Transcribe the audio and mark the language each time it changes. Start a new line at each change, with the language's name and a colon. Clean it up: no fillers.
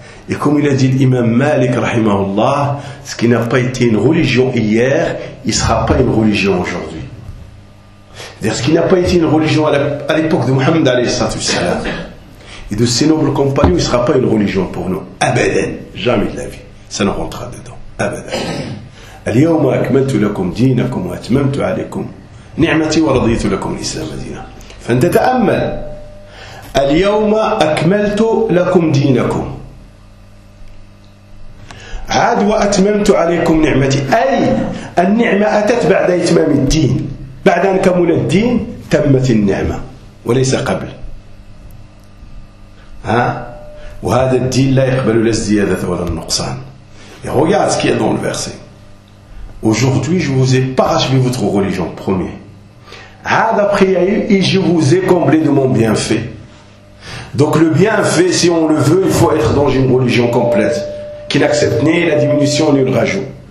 French: Et comme il a dit l'imam Malik, rahimahullah, ce qui n'a pas été une religion hier, il ne sera pas une religion aujourd'hui. C'est-à-dire ce qui n'a pas été une religion à l'époque de Muhammad alayhi salam, et de ses nobles compagnons, il ne sera pas une religion pour nous. Abadan, jamais de la vie, ça ne rentrera dedans.
Arabic: اليوم أكملت لكم دينكم وأتممت عليكم نعمتي ورضيت لكم الإسلام دينا فأنت تأمل اليوم أكملت لكم دينكم عاد وأتممت عليكم نعمتي أي النعمة أتت بعد إتمام الدين بعد أن كمل الدين تمت النعمة وليس قبل ها وهذا الدين لا يقبل لا الزيادة ولا النقصان.
French: Et regarde ce qu'il y a dans le verset. Aujourd'hui, je vous ai parachevé votre religion, premier. Had après, il y a eu, et je vous ai comblé de mon bienfait. Donc le bienfait, si on le veut, il faut être dans une religion complète, qui n'accepte ni la diminution ni le rajout.